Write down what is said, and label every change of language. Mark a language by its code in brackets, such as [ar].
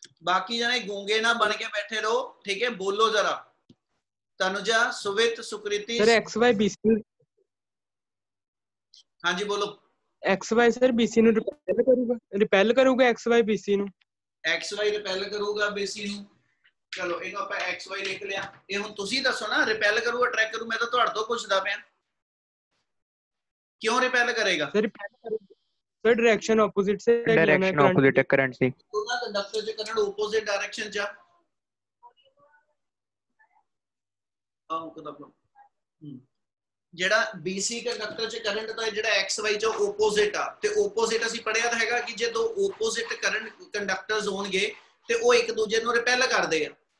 [hi] बाकी जने गूंगे ना बन के बैठे रहो, ठीक है? बोलो जरा। तनुजा, सुवित, सुकृति। Sir x Y BC. हाँ जी बोलो। [pa] एक्स वाई सर बीसी नु रिपेल करूगा एक्स वाई बीसी नु। एक्स वाई रिपेल करूगा बीसी नु। चलो ਇਹਨੂੰ ਆਪਾਂ xy ਲਿਖ ਲਿਆ। ਇਹ ਹੁਣ ਤੁਸੀਂ ਦੱਸੋ ਨਾ, ਰਿਪੈਲ ਕਰੂ ਅਟਰੈਕਟ ਕਰੂ? ਮੈਂ ਤਾਂ ਤੁਹਾਡੇ ਤੋਂ ਪੁੱਛਦਾ ਪਿਆ, ਕਿਉਂ ਰਿਪੈਲ ਕਰੇਗਾ? [hi] सर डायरेक्शन ऑपोजिट से, डायरेक्शन ऑपोजिट है करंट से। [pa] ਦੋਨਾਂ ਕੰਡਕਟਰ ਚ ਕਰੰਟ ਆਪੋਜ਼ਿਟ ਡਾਇਰੈਕਸ਼ਨ ਚ ਆਉਂ ਕਦਾ ਜਿਹੜਾ BC ਕੰਡਕਟਰ ਚ ਕਰੰਟ ਦਾ ਜਿਹੜਾ XY ਚ ਆਪੋਜ਼ਿਟ ਆ, ਤੇ ਆਪੋਜ਼ਿਟ ਅਸੀਂ ਪੜਿਆ ਤਾਂ ਹੈਗਾ ਕਿ ਜੇ ਦੋ ਆਪੋਜ਼ਿਟ ਕਰੰਟ ਕੰਡਕਟਰਸ ਹੋਣਗੇ ਤੇ ਉਹ ਇੱਕ ਦੂਜੇ ਨੂੰ ਰਿਪੈਲ ਕਰਦੇ ਆ।